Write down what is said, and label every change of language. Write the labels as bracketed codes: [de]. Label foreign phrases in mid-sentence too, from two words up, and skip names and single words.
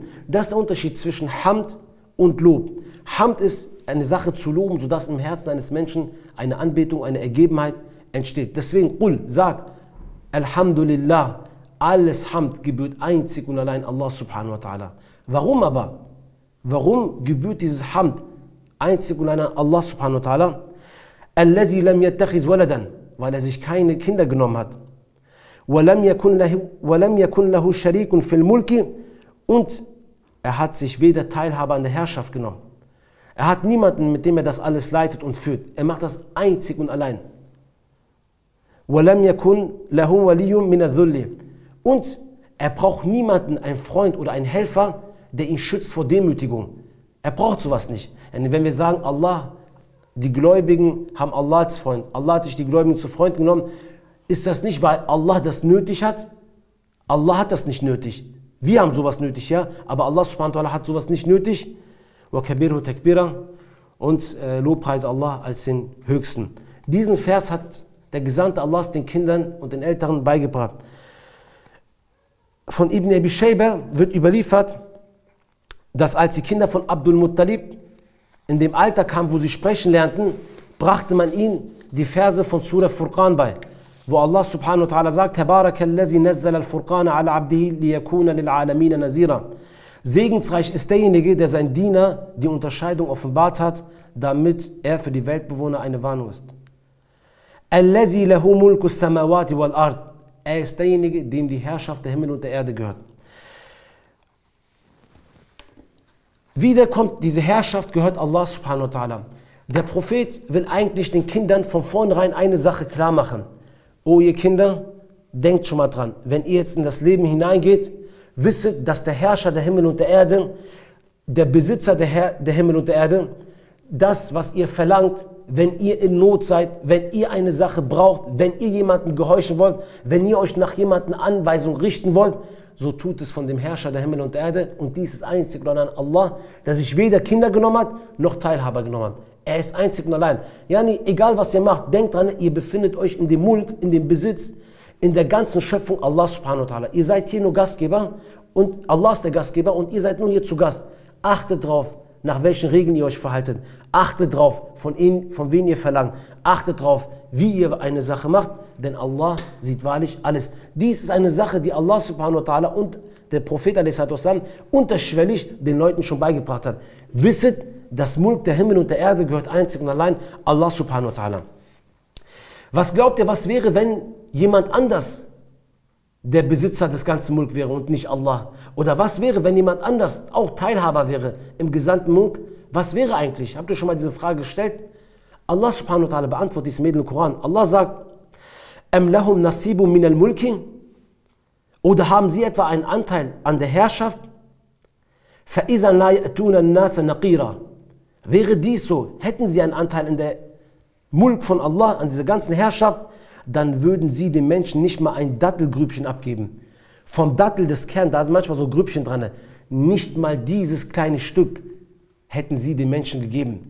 [de] Das ist der Unterschied zwischen Hamd und Lob. Hamd ist eine Sache zu loben, sodass im Herzen eines Menschen eine Anbetung, eine Ergebenheit entsteht. Deswegen, Qul, sag, Alhamdulillah, alles Hamd gebührt einzig und allein [ar] الله سبحانه وتعالى. [de] Warum aber? Warum gebührt dieses Hamd einzig und allein [ar] الله سبحانه وتعالى? الذي لم يتخذ ولدا, [de] weil er sich keine Kinder genommen hat. [ar] ولم يكن له شريك في الملك, [de] und er hat sich weder Teilhaber an der Herrschaft genommen. Er hat niemanden, mit dem er das alles leitet und führt. Er macht das einzig und allein. [ar] وَلَمْ يَكُنْ لَهُ وَلِيٌّ مِنَ الذُّلِّ. [de] Und er braucht niemanden, einen Freund oder einen Helfer, der ihn schützt vor Demütigung. Er braucht sowas nicht. Wenn wir sagen, Allah, die Gläubigen haben Allah als Freund, Allah hat sich die Gläubigen zu Freund genommen, ist das nicht, weil Allah das nötig hat? Allah hat das nicht nötig. Wir haben sowas nötig, ja, aber [ar] الله سبحانه وتعالى [de] hat sowas nicht nötig. [ar] وَكَبِرْهُ تَكْبِرًا, [de] und Lobpreise Allah als den Höchsten. Diesen Vers hat der Gesandte Allahs den Kindern und den Älteren beigebracht. Von Ibn Abi Shayba wird überliefert, dass als die Kinder von Abdul Muttalib in dem Alter kamen, wo sie sprechen lernten, brachte man ihnen die Verse von Surah Furqan bei, wo [ar] الله سبحانه وتعالى [de] sagt, [ar] تبارك الذي نزل الفرقان على عبده ليكون للعالمين نذيرا. [de] Segensreich ist derjenige, der sein Diener die Unterscheidung offenbart hat, damit er für die Weltbewohner eine Warnung ist. [ar] الذي له ملك السماوات والأرض. [de] Er ist derjenige, dem die Herrschaft der Himmel und der Erde gehört. Wieder kommt, diese Herrschaft gehört [ar] الله سبحانه وتعالى. [de] Der Prophet will eigentlich den Kindern von vornherein eine Sache klar machen. Oh ihr Kinder, denkt schon mal dran, wenn ihr jetzt in das Leben hineingeht, wisset, dass der Herrscher der Himmel und der Erde, der Besitzer der Himmel und der Erde, das, was ihr verlangt, wenn ihr in Not seid, wenn ihr eine Sache braucht, wenn ihr jemanden gehorchen wollt, wenn ihr euch nach jemanden Anweisung richten wollt, so tut es von dem Herrscher der Himmel und der Erde, und dies ist einzig und allein Allah, der sich weder Kinder genommen hat, noch Teilhaber genommen hat. Er ist einzig und allein. Yani, egal was ihr macht, denkt dran, ihr befindet euch in dem Mulk, in dem Besitz, in der ganzen Schöpfung [ar] الله سبحانه وتعالى. [de] Ihr seid hier nur Gastgeber und Allah ist der Gastgeber und ihr seid nur hier zu Gast. Achtet drauf, nach welchen Regeln ihr euch verhaltet. Achtet drauf, von wem ihr verlangt. Achtet drauf, wie ihr eine Sache macht, denn Allah sieht wahrlich alles. Dies ist eine Sache, die [ar] الله سبحانه وتعالى [de] und der Prophet a.s. unterschwellig den Leuten schon beigebracht hat. Wisset, das Mulk der Himmel und der Erde gehört einzig und allein [ar] الله سبحانه وتعالى. [de] Was glaubt ihr, was wäre, wenn jemand anders der Besitzer des ganzen Mulk wäre und nicht Allah? Oder was wäre, wenn jemand anders auch Teilhaber wäre im gesamten Mulk? Was wäre eigentlich? Habt ihr schon mal diese Frage gestellt? [ar] الله سبحانه وتعالى [de] beantwortet dies im Koran. Allah sagt, [ar] أم لهم نصيب من الملك? [de] Oder haben sie etwa einen Anteil an der Herrschaft? [ar] فَإِذَا لَا يَأْتُونَ النَّاسَ نَقِيرًا. [de] Wäre dies so, hätten sie einen Anteil in der Mulk von Allah, an dieser ganzen Herrschaft, dann würden sie den Menschen nicht mal ein Dattelgrübchen abgeben. Vom Dattel des Kerns, da sind manchmal so Grübchen dran, nicht mal dieses kleine Stück hätten sie den Menschen gegeben.